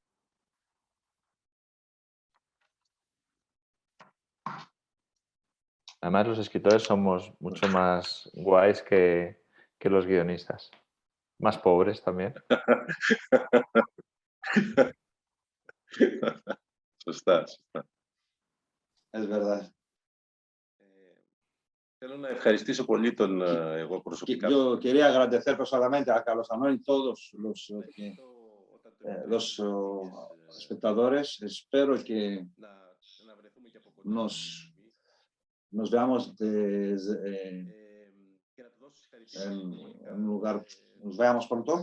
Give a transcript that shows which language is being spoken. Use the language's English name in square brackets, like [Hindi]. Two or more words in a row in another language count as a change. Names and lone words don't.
[Spanish] Además, los escritores somos mucho más guays que los guionistas. Más pobres también. [Greek] Σωστά. [Spanish] Es verdad. [Greek] Θέλω να ευχαριστήσω πολύ τον εγώ προσωπικά. [Spanish] Yo quería agradecer personalmente a Carlos Samuel y todos los espectadores. Espero que nos veamos en un lugar, nos veamos pronto.